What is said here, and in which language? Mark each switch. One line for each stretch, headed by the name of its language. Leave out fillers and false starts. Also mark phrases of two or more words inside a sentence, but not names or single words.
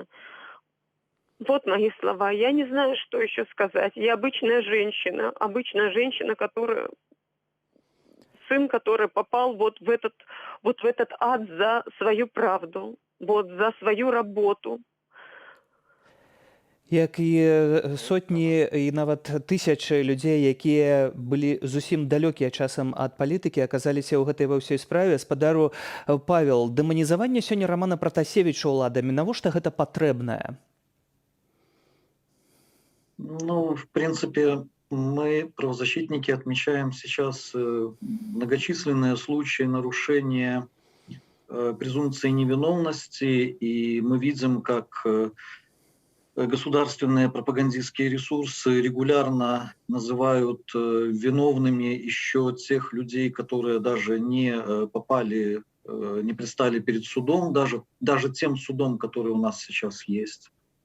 Russian: Вот мои слова. Я не знаю, что еще сказать. Я обычная женщина, сын, который попал вот в этот ад за свою правду, вот за свою работу.
Belarusian: Як і сотні і нават тысячы людзей, якія былі зусім далёкія часам ад палітыкі, аказаліся ў гэтай ва ўсёй справе. Спадару Павел, дэманізаванне сёння Романа Пратасевіча ўладамі, навошта гэта патрэбнае? Ну,
Russian: в принципе, мы, правозащитники, отмечаем сейчас многочисленные случаи нарушения презумпции невиновности, и мы видим, как государственные пропагандистские ресурсы регулярно называют виновными еще тех людей, которые даже не предстали перед судом, даже тем судом, который у нас сейчас есть.